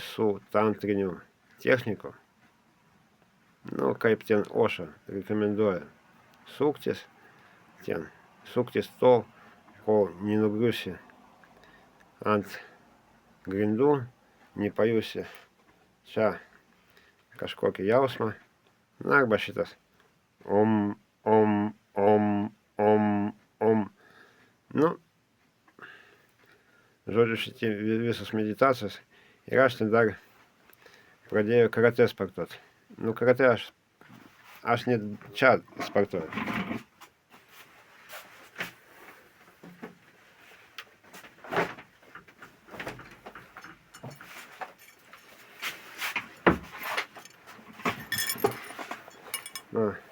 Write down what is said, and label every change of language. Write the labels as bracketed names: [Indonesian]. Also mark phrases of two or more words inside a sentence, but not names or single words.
[Lithuanian] su tantriniu techniku, nu, kaip ten Ošo rekomenduoja, suktis ten, suktis tol, kol nenugriusi ant grindų, nepajusi čia kažkokį jausmą, na, arba šitas om, om, om, om, om. Nu, žodžiu, šitie visos meditacijos. Ir aš ten dar pradėjau karate sportuot. Nu, karate aš net čia sportuoju. Na.